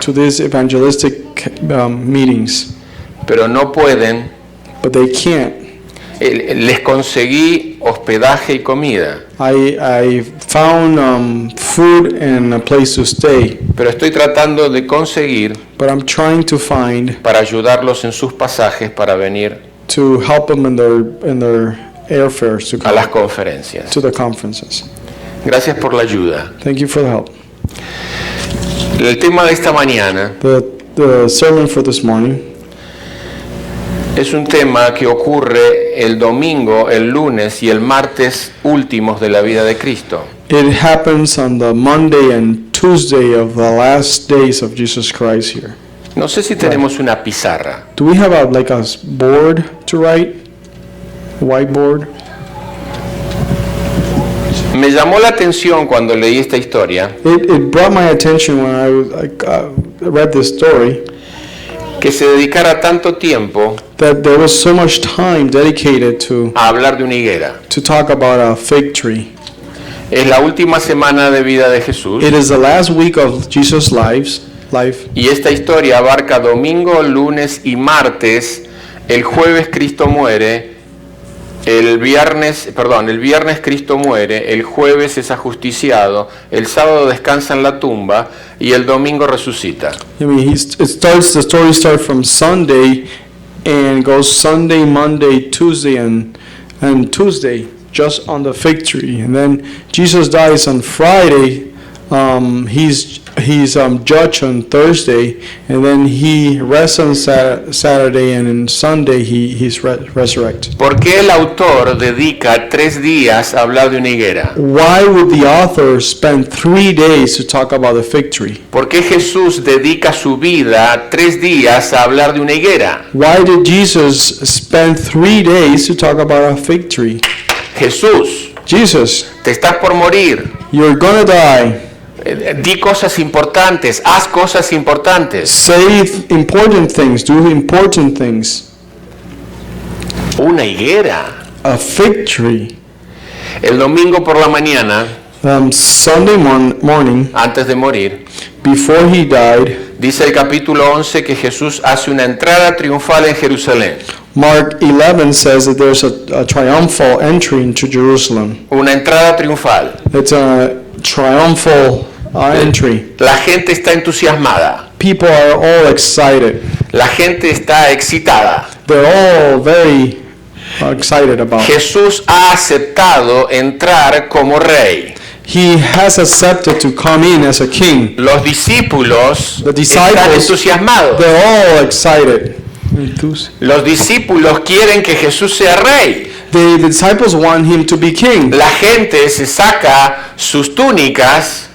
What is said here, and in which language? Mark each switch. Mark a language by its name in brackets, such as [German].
[English] to these evangelistic meetings, [Spanish] pero no pueden. [English] but they can't. [Spanish] Les conseguí hospedaje y comida, [English] I found food and a place to stay, [Spanish] pero estoy tratando de conseguir [English] but I'm trying to find [Spanish] para ayudarlos en sus pasajes para venir [English] to help them in their airfares to [Spanish] a las [English] go [Spanish] conferencias. [English] to the conferences. [Spanish] Gracias por la ayuda. [English] Thank you for the help. [Spanish] El tema de esta mañana [English] The sermon for this morning [Spanish] es un tema que ocurre el domingo, el lunes y el martes últimos de la vida de Cristo. [English] It happens on the Monday and Tuesday of the last days of Jesus Christ here. [Spanish] No sé si tenemos una pizarra. [English] Do we have like a board to write? Whiteboard? [Spanish] Me llamó la atención cuando leí esta historia [English] It brought my attention when I read this story [Spanish] que se dedicara tanto tiempo [English] that there was so much time dedicated to [Spanish] a hablar de una higuera. [English] talk about a fig tree. [Spanish] Es la última semana de vida de Jesús. [English] It is the last week of Jesus' life. [Spanish] Y esta historia abarca domingo, lunes y martes. El jueves Cristo muere. El viernes Cristo muere. El jueves es ajusticiado. El sábado descansa en la tumba. Y el domingo resucita. [English] I mean, the story starts from Sunday and goes Sunday, Monday, Tuesday, and Tuesday, just on the fig tree. And then Jesus dies on Friday. He's judged on Thursday, and then he rests on Saturday, and on Sunday he's resurrected. [Spanish] ¿Por qué el autor dedica 3 días a hablar de una higuera? [English] Why would the author spend 3 days to talk about the fig tree? [Spanish] ¿Por qué Jesús dedica su vida 3 días a hablar de una higuera? [English] Why did Jesus spend 3 days to talk about a fig tree? [Spanish] Jesús, [English] Jesus, [Spanish] te estás por morir. [English] you're gonna die. [Spanish] Di cosas importantes, haz cosas importantes. [English] Say important things, do important things. [Spanish] Una higuera. [English] A fig tree. [Spanish] El domingo por la mañana, [English] Sunday morning, [Spanish] antes de morir, [English] before he died, [Spanish] dice el capítulo 11 que Jesús hace una entrada triunfal en Jerusalén. [English] Mark 11 says that there's a triumphal entry into Jerusalem. [Spanish] Una entrada triunfal. [English] It's a triumphal entry. [Spanish] La gente está entusiasmada. [English] People are all excited. [Spanish] La gente está excitada. [English] They're all very excited about it. [Spanish] Jesús ha aceptado entrar como rey. [English] He has accepted to come in as a king. [Spanish] Los discípulos [English] The [Spanish] están [English] disciples, [Spanish] entusiasmados. [English] they're all excited. [Spanish] Los discípulos quieren que Jesús sea rey. [English] The disciples want him to be king. [Spanish] La gente se saca sus túnicas